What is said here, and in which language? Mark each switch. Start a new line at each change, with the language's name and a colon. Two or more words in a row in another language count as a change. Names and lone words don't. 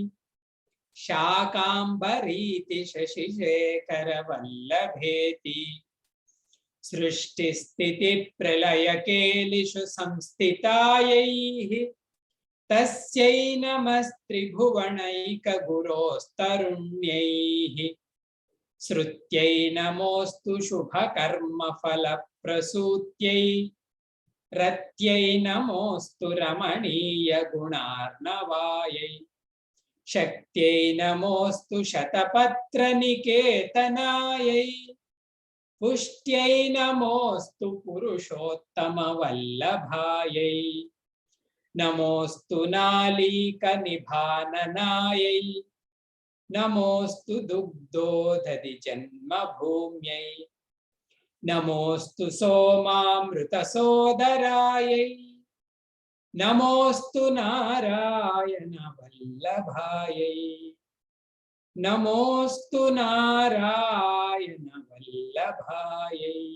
Sanskrit: शाकाम्बरीति शशिशेखरवल्लभेति सृष्टिस्थितिप्रलयकेलिषु संस्थितायैः तस्यै नमस्त्रिभुवनैकगुरोस्तरुण्यैः श्रुत्यै नमोऽस्तु शुभकर्मफलप्रसूत्यै रत्यै नमोऽस्तु रमणीयगुणार्णवायै शक्त्यै नमोऽस्तु शतपत्रनिकेतनायै పుష్ట్యై నమోస్తు పురుషోత్తమ వల్లభాయై నమోస్తు నాళీక నిభాననాయై నమోస్తు దుగ్ధోదధి జన్మభూమ్యై నమోస్తు సోమామృత సోదరాయై నమోస్తు నారాయణ వల్లభాయై నమోస్తు నారాయణ వల్లభాయై.